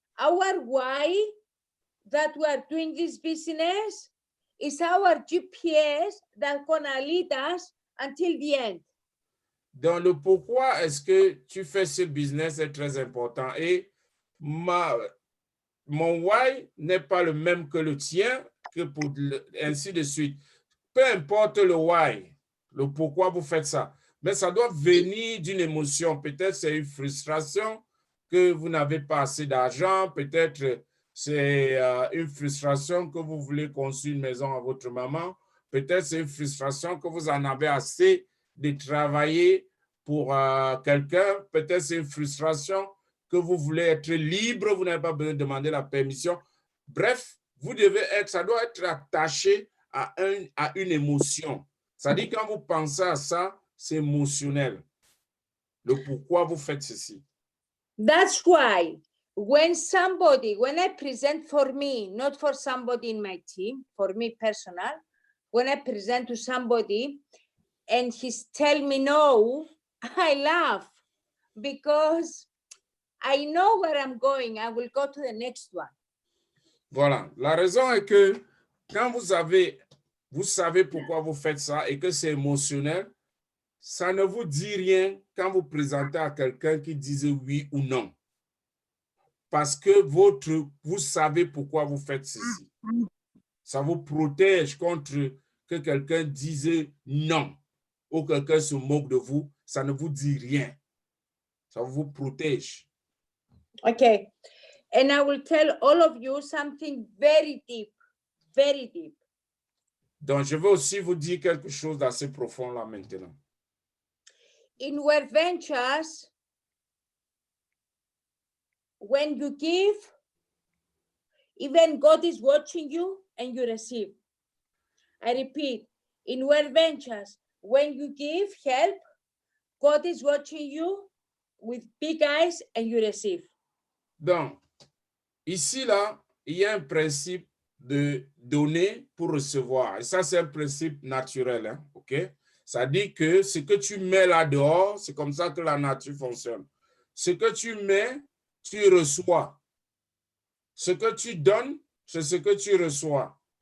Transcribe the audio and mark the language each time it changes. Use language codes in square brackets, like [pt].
[en] Our why that we are doing this business is our GPS that's gonna lead us until the end. [fr] dans le pourquoi est-ce que tu fais ce business est très important. Et mon why n'est pas le même que le tien, ainsi de suite. Peu importe le why, le pourquoi vous faites ça, mais ça doit venir d'une émotion. Peut-être c'est une frustration que vous n'avez pas assez d'argent, peut-être c'est une frustration que vous voulez construire une maison à votre maman, peut-être c'est une frustration que vous en avez assez de travailler pour quelqu'un, peut-être c'est une frustration que vous voulez être libre, vous n'avez pas besoin de demander la permission. Bref, vous devez être, ça doit être attaché à une émotion. C'est-à-dire quand vous pensez à ça, c'est émotionnel. Le pourquoi vous faites ceci. [en] That's why when I present for me, not for somebody in my team, for me personal, when I present to somebody and he's tell me no, I laugh because I know where I'm going. I will go to the next one. [fr] Voilà. La raison est que quand vous savez pourquoi vous faites ça et que c'est émotionnel, ça ne vous dit rien quand vous présentez à quelqu'un qui disait oui ou non. Parce que vous savez pourquoi vous faites ceci. Ça vous protège contre que quelqu'un dise non ou quelqu'un se moque de vous. Ça ne vous dit rien. Ça vous protège. [en] Okay. And I will tell all of you something very deep, very deep. [fr] Donc, je vais aussi vous dire quelque chose d'assez profond là maintenant. [en] In Word Ventures, when you give, even God is watching you and you receive. I repeat, in Word Ventures, when you give help, God is watching you with big eyes and you receive. [fr] Donc, ici, là, il y a un principe de donner pour recevoir. Et ça, c'est un principe naturel, hein, OK? Ça dit que ce que tu mets là dehors, c'est comme ça que la nature fonctionne. Ce que tu mets, tu reçois. Ce que tu donnes, c'est ce que tu reçois.